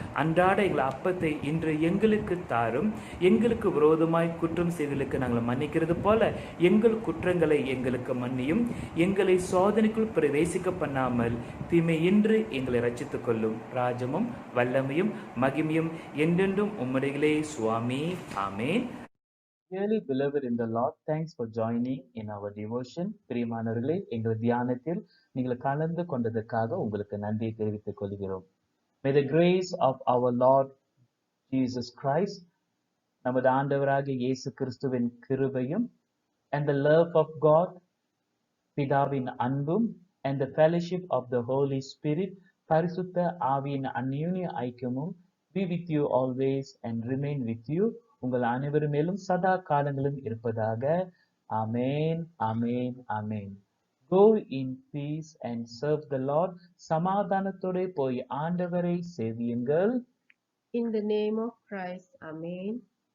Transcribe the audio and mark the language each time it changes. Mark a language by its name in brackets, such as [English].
[Tamil] அன்றாட எங்கள் அப்பத்தை இன்று எங்களுக்கு தாரும். எங்களுக்கு விரோதமாய் குற்றம் செய்தலுக்கு நாங்கள் மன்னிக்கிறது போல எங்கள் குற்றங்களை எங்களுக்கு மன்னியும். எங்களை சோதனைக்குள் பிரவேசிக்க பண்ணாமல் தீமையின்றி எங்களை ரட்சித்துக் கொள்ளும். ராஜமும் வல்லமையும் மகிமையும் என்றென்றும் உம்முடையவே சுவாமி. [English] Amen. Dearly beloved in the Lord, thanks for joining in our devotion. [Tamil] பிரியமானவர்களே, எங்கள் தியானத்தில் நீங்கள் கலந்து கொண்டதற்காக உங்களுக்கு நன்றி தெரிவித்துக் கொள்கிறோம். [English] May the grace of our Lord Jesus Christ, [Tamil] நமது ஆண்டவராகிய இயேசு கிறிஸ்துவின் கிருபையும், [English] and the love of God, [Tamil] பிதாவின் அன்பும், [English] and the fellowship of the Holy Spirit, [Tamil] பரிசுத்த ஆவியின் அந்யோன்ய ஐக்கியமும் [English] be with you always and remain with you. [Tamil] உங்கள் அனைவரும் மேலும் சதா காலங்களும் இருப்பதாக. ஆமென், ஆமென், ஆமென். [English] Go in peace and serve the Lord. [Tamil] சமாதானத்தோடு போய் ஆண்டவரை சேவியுங்கள். [English] In the name of Christ, Amen.